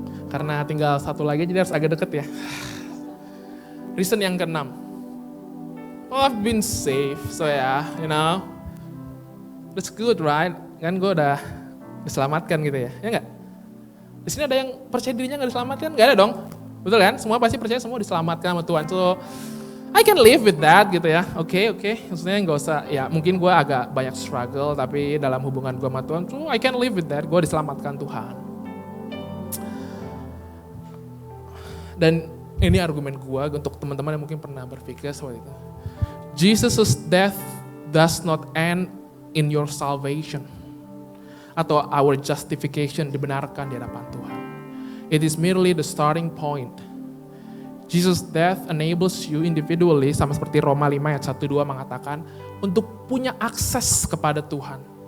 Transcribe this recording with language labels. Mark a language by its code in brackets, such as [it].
[id] Karena tinggal satu lagi jadi harus agak deket ya. Reason yang ke-6. [en] Oh, I've been saved, so yeah, you know. That's good, right? [id] Kan gue udah diselamatkan gitu ya. Ya enggak? Di sini ada yang percaya dirinya gak diselamatkan? Gak ada dong. Betul kan? Semua pasti percaya semua diselamatkan sama Tuhan. [en] So, I can live with that [id] gitu ya. Oke. Maksudnya gak usah, ya mungkin gue agak banyak struggle, tapi dalam hubungan gue sama Tuhan, [en] so I can live with that. [id] Gue diselamatkan Tuhan. Dan ini argumen gue untuk teman-teman yang mungkin pernah berpikir seperti itu. [en] Jesus' death does not end in your salvation. Atau our justification [id] dibenarkan di hadapan Tuhan. [en] It is merely the starting point. Jesus' death enables you individually, [id] sama seperti Roma 5 ayat 1-2 mengatakan, untuk punya akses kepada Tuhan.